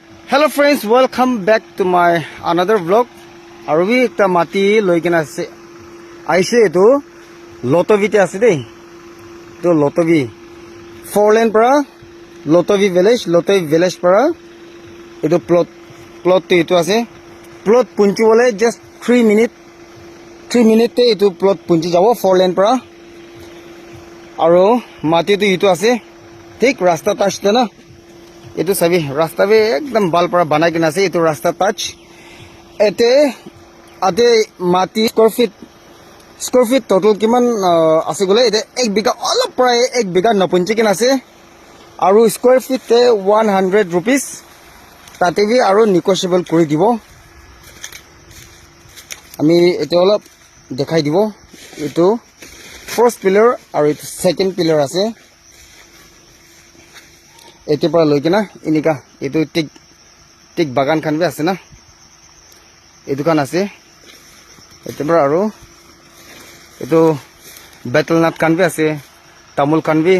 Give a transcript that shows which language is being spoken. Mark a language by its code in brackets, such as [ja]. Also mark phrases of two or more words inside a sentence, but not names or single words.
[en] Hello friends, welcome back to my another vlog. [nag] Aru ekta mati loikena ase. Aise etu Lotovi te ase dei. To Lotovi 4 lane para Lotovi village para etu plot te etu ase. Plot punchi bole just 3 minute te etu plot punchi jabo 4 lane para. Aru mati tu etu ase. Thik rasta touch na. Itu sabi rasta be ekdam bal para banai kena ase. Itu rasta touch. Ate mati [en] square feet [nag] total kiman ase gole ite 1 biga olop pray 1 biga napunchi kena ase. Aru [en] square feet [nag] te 100 rupees. Tate bi aru negotiable kori dibo. Ami ite olop dekhai dibo. Itu [en] first pillar [nag] aru itu [en] second pillar [nag] ase. Ete para loikena inika itu tik bagan khan be ase na. Etu kan ase. Ete para aru itu [en] betel nut [nag] kan be ase. Tamul kan be.